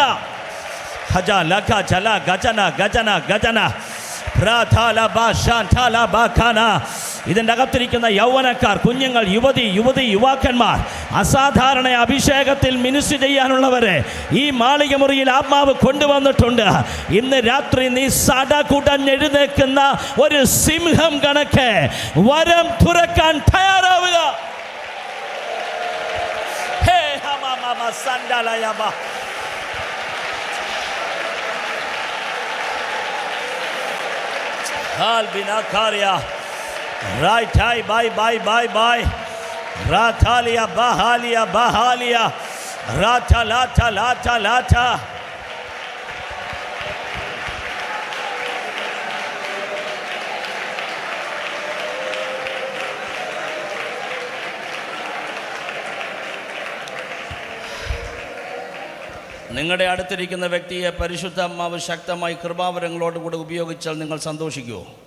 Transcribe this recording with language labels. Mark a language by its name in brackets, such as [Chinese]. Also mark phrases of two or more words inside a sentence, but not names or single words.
[Malayalam] ഹജ ലഖ ജല ഗജന ഗജന ഗജന ഇതിൻ്റെ അകത്തിരിക്കുന്ന യൗവനക്കാർ, കുഞ്ഞുങ്ങൾ, യുവാക്കന്മാർ, അസാധാരണ അഭിഷേകത്തിൽ മിനിസ്റ്റർ ചെയ്യാനുള്ളവരെ ഈ മാളിക മുറിയിൽ ആത്മാവ് കൊണ്ടുവന്നിട്ടുണ്ട്. ഇന്ന് രാത്രി നീ സടകുടഞ്ഞെഴുന്നേൽക്കുന്ന ഒരു സിംഹം കണക്കെ വരം തുറക്കാൻ തയ്യാറാവുക. ഹേ ഹമ സണ്ടലയബ Albinakaria right high bye Ratalia bahalia Ratalata നിങ്ങളുടെ അടുത്തിരിക്കുന്ന വ്യക്തിയെ പരിശുദ്ധാത്മാവ് ശക്തമായി കൃപാവരങ്ങളോടുകൂടി ഉപയോഗിച്ചാൽ നിങ്ങൾ സന്തോഷിക്കുമോ?